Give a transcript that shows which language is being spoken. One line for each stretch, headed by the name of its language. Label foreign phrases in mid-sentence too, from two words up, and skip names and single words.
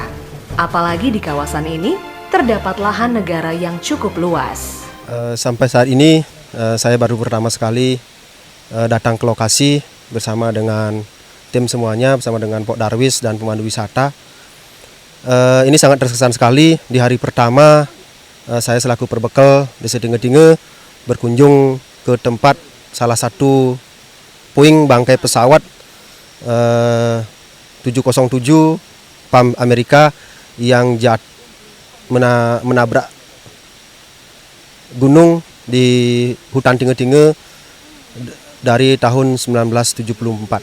Indonesian: Apalagi di kawasan ini terdapat lahan negara yang cukup luas. Sampai saat ini saya baru pertama sekali datang ke lokasi bersama dengan tim semuanya, bersama dengan Pok Darwis dan pemandu wisata. Ini sangat terkesan sekali. Di hari pertama saya selaku perbekal desa Tinga-Tinga berkunjung ke tempat salah satu puing bangkai pesawat 707 Pan Amerika yang menabrak gunung di hutan Tinga-Tinga dari tahun 1974.